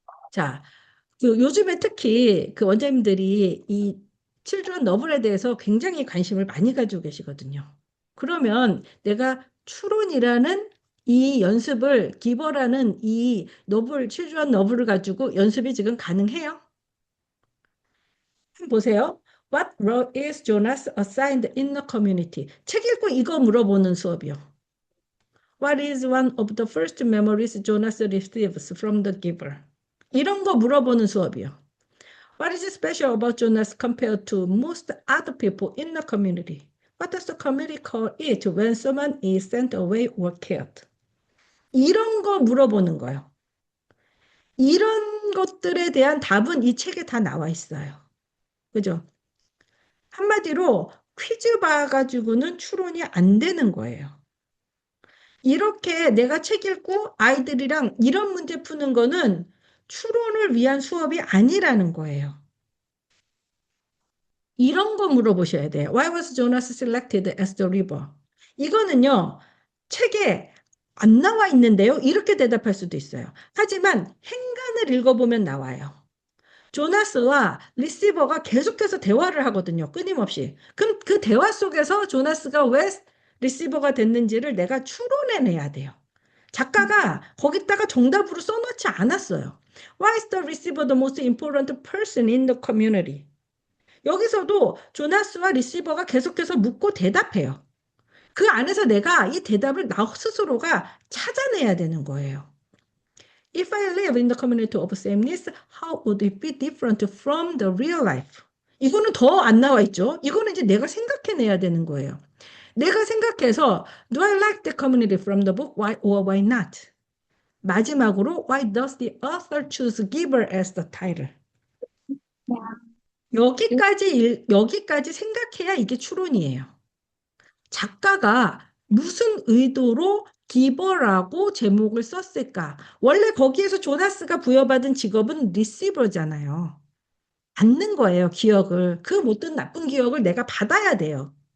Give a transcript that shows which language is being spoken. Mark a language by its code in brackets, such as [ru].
[ko] 자, 그 요즘에 특히 그 원장님들이 이 칠드런 너블에 대해서 굉장히 관심을 많이 가지고 계시거든요. 그러면 내가 추론이라는 이 연습을 기버라는 이 너블 칠드런 너블을 가지고 연습이 지금 가능해요? 한번 보세요. [en] What role is Jonas assigned in the community? [ko] 책 읽고 이거 물어보는 수업이요. [en] What is one of the first memories Jonas receives from the giver? [ko] 이런 거 물어보는 수업이요. [en] What is special about Jonas compared to most other people in the community? What does the community call it when someone is sent away or killed? [ko] 이런 거 물어보는 거예요. 이런 것들에 대한 답은 이 책에 다 나와 있어요. 그죠? 한마디로 퀴즈 봐가지고는 추론이 안 되는 거예요. 이렇게 내가 책 읽고 아이들이랑 이런 문제 푸는 거는 추론을 위한 수업이 아니라는 거예요. 이런 거 물어보셔야 돼요. [en] Why was Jonas selected as the river? [ko] 이거는요, 책에 안 나와 있는데요. 이렇게 대답할 수도 있어요. 하지만 행간을 읽어보면 나와요. 조나스와 리시버가 계속해서 대화를 하거든요. 끊임없이. 그럼 그 대화 속에서 조나스가 왜 리시버가 됐는지를 내가 추론해내야 돼요. 작가가 거기다가 정답으로 써놓지 않았어요. [en] Why is the receiver the most important person in the community? [ko] 여기서도 조나스와 리시버가 계속해서 묻고 대답해요. 그 안에서 내가 이 대답을 나 스스로가 찾아내야 되는 거예요. [en] If I live in the community of sameness, how would it be different from the real life? [ko] 이거는 더 안 나와 있죠. 이거는 이제 내가 생각해내야 되는 거예요. 내가 생각해서 [en] Do I like the community from the book? Why or why not? [ko] 마지막으로 [en] Why does the author choose giver as the title? [ko] 여기까지 생각해야 이게 추론이에요. 작가가 무슨 의도로 기버라고 제목을 썼을까? 원래 거기에서 조나스가 부여받은 직업은 리시버잖아요. 받는 거예요, 기억을. 그 못된 나쁜 기억을 내가 받아야 돼요.